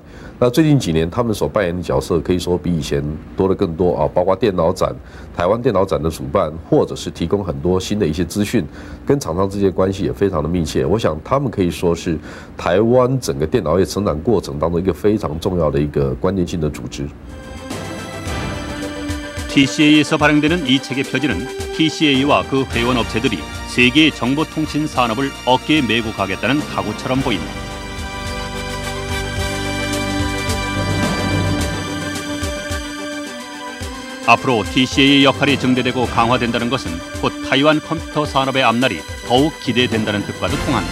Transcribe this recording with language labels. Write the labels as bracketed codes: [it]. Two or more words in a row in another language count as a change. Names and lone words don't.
[zh] 那最近几年他们所扮演的角色可以说比以前多得更多啊，包括电脑展、台湾电脑展的主办，或者是提供很多新的一些资讯，跟厂商之间关系也非常的密切。我想他们可以说是台湾整个电脑业成长过程当中一个非常重要的一个关键性的组织。 [ko] TCA에서 발행되는 이 책의 표지는 TCA와 그 회원 업체들이 세계의 정보통신 산업을 어깨에 메고 가겠다는 각오처럼 보인다. 앞으로 TCA의 역할이 증대되고 강화된다는 것은 곧 타이완 컴퓨터 산업의 앞날이 더욱 기대된다는 뜻과도 통한다.